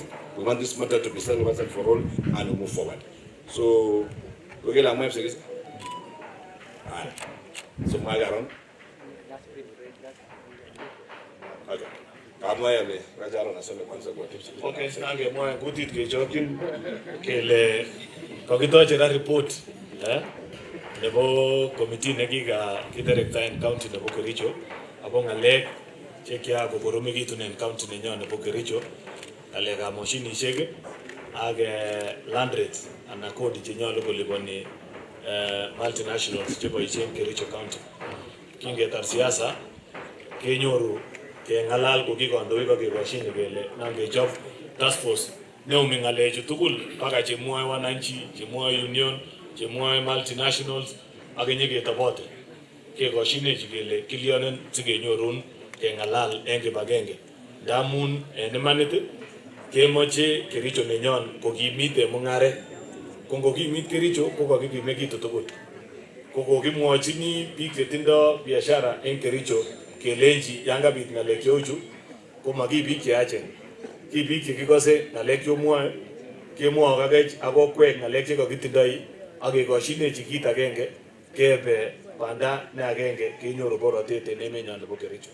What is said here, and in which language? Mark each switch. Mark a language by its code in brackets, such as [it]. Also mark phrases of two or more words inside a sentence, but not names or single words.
[en] We want this matter to be settled once and for all and move forward. So, okay, I'm going to say this. So, my around. Okay. [kln] Okay, nange moya kutit kechokin kele kokitoche ra report nebo committee nekika kidirector in county nebo Kericho apo ngalek chekia kokoromekitun en county nenyon nebo Kericho ngalekab moshinishek ak [en] land rates [kln] anan kodi chenyolu koliponi multinationals cheboisien Kericho County. Kingetar siasa kenyoru kengalal ko kikondoik ak kekoshine kele nangechop [en] task force [kln] neumi ngalechu tugul mpaka chemwoe wananchi, chemwoe union, chemwoe multinationals ak kenyeketobote kekoshinechi kele kilionen sikenyorun kengalal eng kibagenge ndamun en imanit kemoche Kericho nenyon kokimite mungaret ko ngokimit Kericho ko kakikimekitu tugul ko kokimwochini biik chetindo biashara eng Kericho kelenji yan kabit ngalek cheu chu ko maki biik cheyachen ki biik chekikose ngalek chomwoe kemwoe kakech akokwek ngalek chekakitindoi ak kekoshinechi kit agenge kebe banda ne agenge kenyoru borotet en emenyon nebo Kericho.